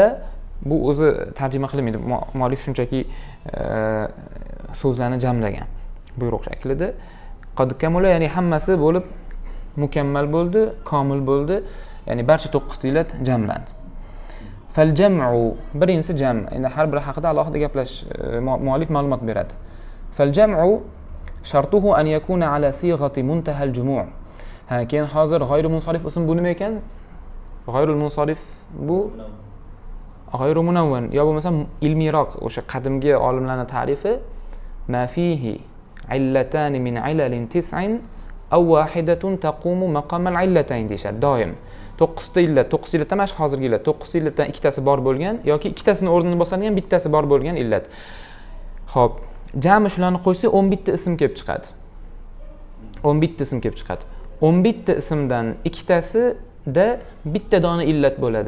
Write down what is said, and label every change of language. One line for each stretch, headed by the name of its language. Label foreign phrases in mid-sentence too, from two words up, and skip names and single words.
Uzbek: Bu o'zi tarjima qilinmaydi. Muallif shunchaki so'zlarni jamlagan buyruq shaklida.
Arabic: قد كمل
Uzbek: ya'ni hammasi bo'lib mukammal bo'ldi, komil bo'ldi. Ya'ni barcha 9 ta illat jamlandi.
Arabic: فالجمع
Uzbek: birinchisi jam. Endi har biri haqida alohida gaplash muallif ma'lumot beradi.
Arabic: فالجمع شرطه أن يكون على صيغة منتهى الجموع'.
Uzbek: Keyin hozir g'ayru munsarif ism bu nima ekan?
Arabic: غير المنصرف
Uzbek: bu
Arabic: غير منون
Uzbek: yo bo'lmasa ilmiyroq o'sha qadimgi olimlarning ta'rifi
Arabic: ما فيه علتان من علل تسع أو واحدة تقوم مقام العلتين
Uzbek: deyshadi doim. 9 ta illat, 9 illatdan mana hozirgi illat, 9 illatdan ikkitasi bor bo'lgan yoki ikkitasini o'rnini bosadigan bittasi bor bo'lgan illat. Xo'p, jami shularni qo'ysa 11 ta ism kelib chiqadi. 11 ta ism kelib chiqadi. 11 ta ismdan ikkitasida bitta dona illat bo'ladi.